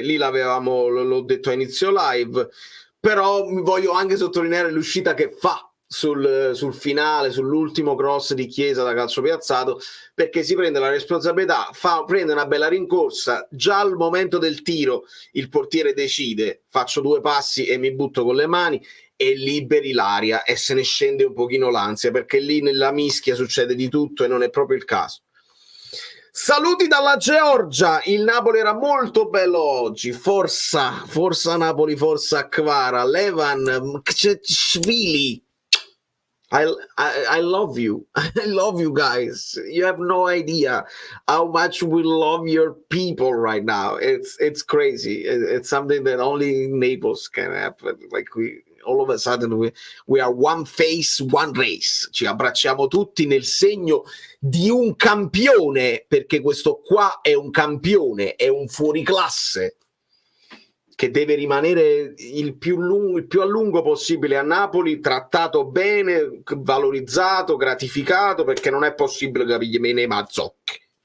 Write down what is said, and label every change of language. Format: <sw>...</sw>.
<it>Lì l'ho detto a inizio live, però voglio anche sottolineare l'uscita che fa sul finale, sull'ultimo cross di Chiesa da calcio piazzato, perché si prende la responsabilità, prende una bella rincorsa, già al momento del tiro il portiere decide, faccio 2 passi e mi butto con le mani, e liberi l'aria e se ne scende un pochino l'ansia, perché lì nella mischia succede di tutto e non è proprio il caso. Saluti dalla Georgia, il Napoli era molto bello oggi, forza Napoli, forza Kvara, Levan Kcetshvili.</it> <en>I love you. I love you guys. You have no idea how much we love your people right now. It's crazy. It's something that only in Naples can happen. Like all of a sudden we are one face, one race.</en> <it>Ci abbracciamo tutti nel segno di un campione, perché questo qua è un campione, è un fuoriclasse. che deve rimanere il più a lungo possibile a Napoli, trattato bene, valorizzato, gratificato, perché non è possibile che gli mene mazzocchi.</it>